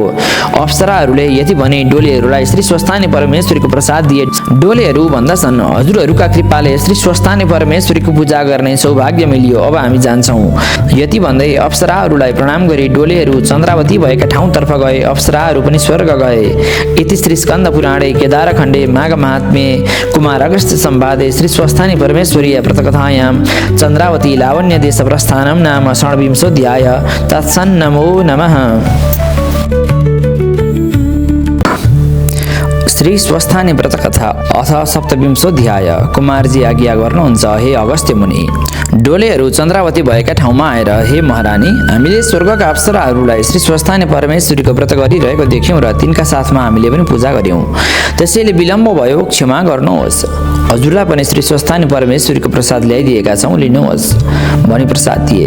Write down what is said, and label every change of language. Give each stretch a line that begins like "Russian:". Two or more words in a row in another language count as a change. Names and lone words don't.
Nepali: अप्सराहरूले यति भने डोलेहरूलाई श्री स्वस्थानी परमेश्वरीको प्रसाद दिए। डोलेहरू भन्दछन् हजुरहरूका कृपाले श्री स्वस्थानी परमेश्वरीको पूजा गर्ने सौभाग्य मिलियो अब हामी जान्छौँ। यति भन्दै अप्सराहरूलाई प्रणाम गरी डोलेहरू चन्द्रावती भएका ठाउँतर्फ गए। अप्सराहरू पनि स्वर्ग गए।
Sanskrit: इति श्री स्कन्द पुराणे केदारखण्डे माघ महात्म्ये कुमार अगस्त्य संवादे श्री स्वस्थानी परमेश्वरीय व्रतकथायां चन्द्रावती लावण्य देश प्रस्थानं नाम षड्विंशोऽध्याय तत्सन्नमो नमः। श्री स्वस्थानी व्रतकथा अथ सप्तविंशोऽध्याय।
Nepali: कुमारजी आज्ञा गर्नुहुन्छ हे अगस्त्य मुनि डोलेहरू चन्द्रावती भएका ठाउँमा आएर हे महारानी हामीले स्वर्गका अप्सराहरूलाई श्री स्वस्थानी परमेश्वरीको व्रत गरिरहेको देख्यौँ र तिनका साथमा हामीले पनि पूजा गर्यौँ त्यसैले विलम्ब भयो क्षमा गर्नुहोस्। हजुरलाई पनि श्री स्वस्थानी परमेश्वरीको प्रसाद ल्याइदिएका छौँ लिनुहोस् भनी प्रसाद दिए।